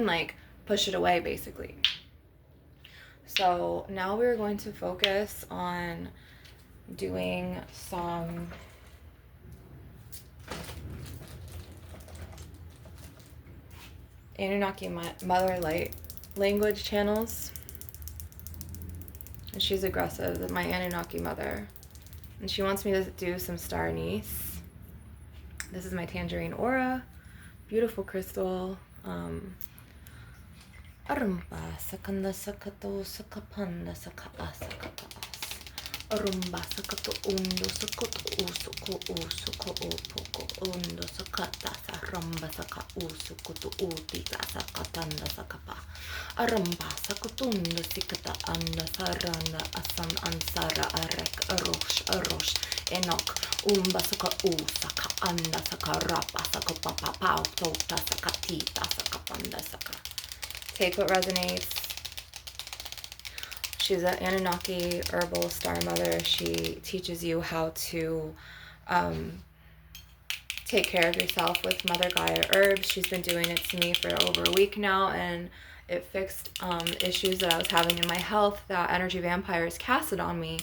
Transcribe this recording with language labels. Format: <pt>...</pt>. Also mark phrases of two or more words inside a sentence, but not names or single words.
<en>Like, push it away, basically. So now we're going to focus on doing some Anunnaki mother light language channels. And she's aggressive, my Anunnaki mother. And she wants me to do some star anise. This is my tangerine aura. Beautiful crystal. Arumba sakanda sakato sakapanda sakaaas. Arumba sakato undo sakoto usuko usuko upoko undo sakata saramba saka usukoto utita sakatanda sakapa. Arumba sakotundo sikata anda saranda asan ansara arek arosh enok umba saka usaka anda saka rapa saka papa pau tota sakatita sakapanda saka. Take what resonates. She's an Anunnaki herbal star mother. She teaches you how to take care of yourself with Mother Gaia herbs. She's been doing it to me for over a week now, and it fixed issues that I was having in my health that energy vampires casted on me.</en>